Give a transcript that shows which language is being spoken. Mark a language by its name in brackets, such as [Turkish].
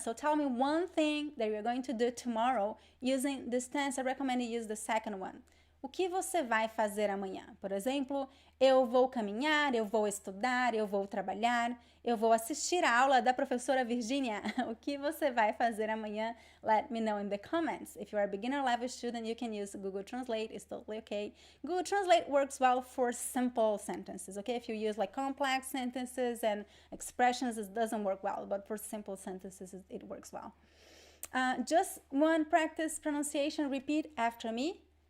[English] So tell me one thing that you're going to do tomorrow using this tense. I recommend you use the second one. [Portuguese] O que você vai fazer amanhã? Por exemplo, eu vou caminhar, eu vou estudar, eu vou trabalhar, eu vou assistir a aula da professora Virginia. O que você vai fazer amanhã? [English] Let me know in the comments. If you are a beginner level student, you can use Google Translate. It's totally okay. Google Translate works well for simple sentences, okay? If you use like complex sentences and expressions, it doesn't work well, but for simple sentences, it works well. Just one practice pronunciation. Repeat after me.